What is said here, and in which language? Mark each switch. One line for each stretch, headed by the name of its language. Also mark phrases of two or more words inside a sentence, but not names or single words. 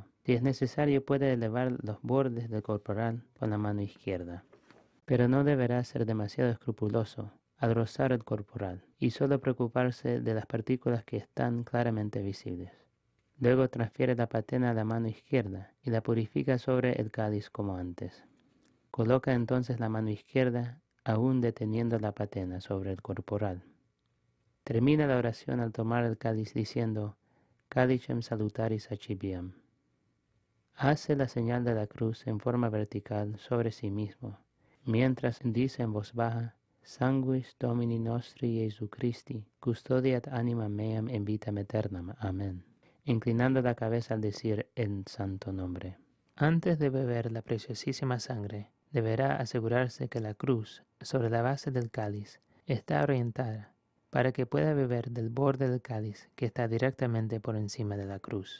Spanish: Si es necesario, puede elevar los bordes del corporal con la mano izquierda, pero no deberá ser demasiado escrupuloso al rozar el corporal y solo preocuparse de las partículas que están claramente visibles. Luego transfiere la patena a la mano izquierda y la purifica sobre el cáliz como antes. Coloca entonces la mano izquierda, aún deteniendo la patena sobre el corporal. Termina la oración al tomar el cáliz diciendo,
Latin: Calicem salutaris accipiam.
Spanish: Hace la señal de la cruz en forma vertical sobre sí mismo, mientras dice en voz baja,
Latin: Sanguis Domini nostri Jesu Christi, custodiat anima meam in vitam aeternam.
Spanish: Amén. Inclinando la cabeza al decir el santo nombre. Antes de beber la preciosísima sangre, deberá asegurarse que la cruz, sobre la base del cáliz, está orientada para que pueda beber del borde del cáliz que está directamente por encima de la cruz.